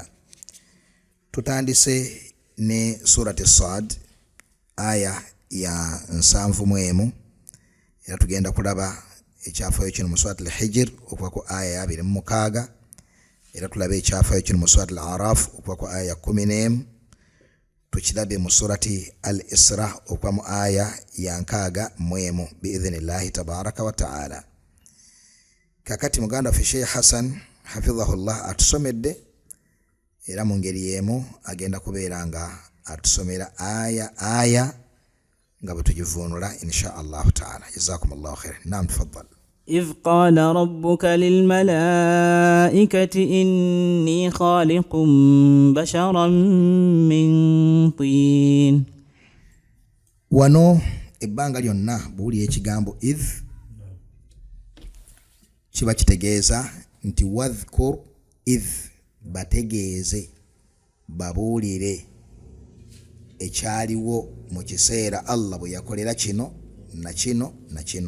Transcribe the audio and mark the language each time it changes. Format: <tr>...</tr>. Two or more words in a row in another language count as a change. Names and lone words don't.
<lg>Tutandise ne surati Saad aya ya 71, era tugenda kulaba ekyafayo kino mu surati al-Hijr okuva ku aya ya 26, era tulaba ekyafayo kino mu surati al-Araf okuva ku aya ya 11, tukirabe mu surati al-Isra okuva mu aya ya 61</lg> <ar>بإذن الله تبارك وتعالى.</ar> <lg>Kakati muganda waffe Sheikh Hassan hafidhahullah atusomedde, era mu ngeri y'emu agenda kubeera nga atusomera aya nga butujivunula</lg> <ar>إن شاء الله تعالى. جزاكم الله خيرا. نعم، تفضل. إذ قال ربك للملائكة إني خالق بشرا من طين.</ar> <lg>Wano ebbanga lyonna buwulira ekigambo idh kiba kitegeeza nti</lg> <ar>واذكر إذ,</ar> <lg>bategeeze babuulire ekyaliwo mu kiseera Allah bwe yakolera kino na kino na kino.</lg>